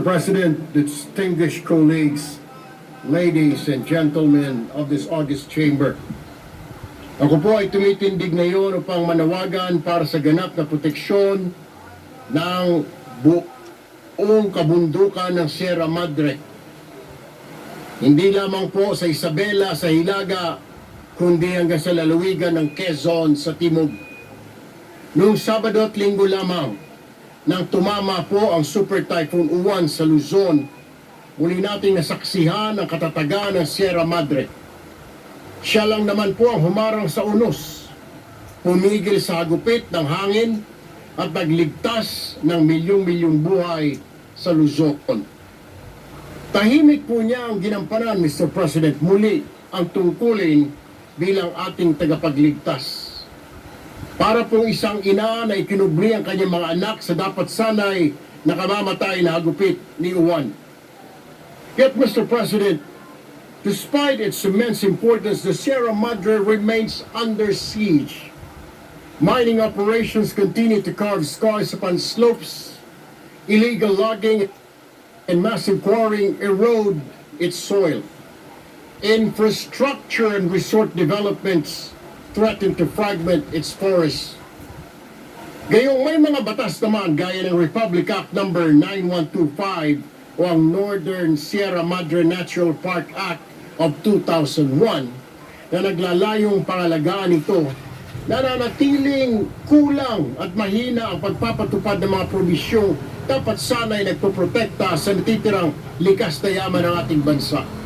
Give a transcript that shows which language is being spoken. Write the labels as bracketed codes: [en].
[en] President, distinguished colleagues, ladies and gentlemen of this august chamber. [tl] Ako po ay tumitindig ngayon upang manawagan para sa ganap na proteksyon ng buong kabundukan ng Sierra Madre. Hindi lamang po sa Isabela, sa Hilaga, kundi hanggang sa lalawigan ng Quezon sa timog. Noong Sabado at Linggo lamang, nang tumama po ang Super Typhoon Uwan sa Luzon, muli nating nasaksihan ang katatagan ng Sierra Madre. Siya lang naman po ang humarang sa unos, pumigil sa hagupit ng hangin at nagligtas ng milyong-milyong buhay sa Luzon. Tahimik po niya ang ginampanan, Mr. President, muli ang tungkulin bilang ating tagapagligtas. Para pong isang ina na ikinubli ang kanyang mga anak sa dapat sanay nakamamatay na hagupit ni Uwan. [en] Yet, Mr. President, despite its immense importance, the Sierra Madre remains under siege. Mining operations continue to carve scars upon slopes. Illegal logging and massive quarrying erode its soil. Infrastructure and resort developments threaten to fragment its forests. [tl] Gayong may mga batas naman gaya ng Republic Act No. 9125 o ang Northern Sierra Madre Natural Park Act of 2001 na naglalayong pangalagaan ito, nananatiling kulang at mahina ang pagpapatupad ng mga probisyong dapat sana'y nagpoprotekta sa natitirang likas na yaman ng ating bansa.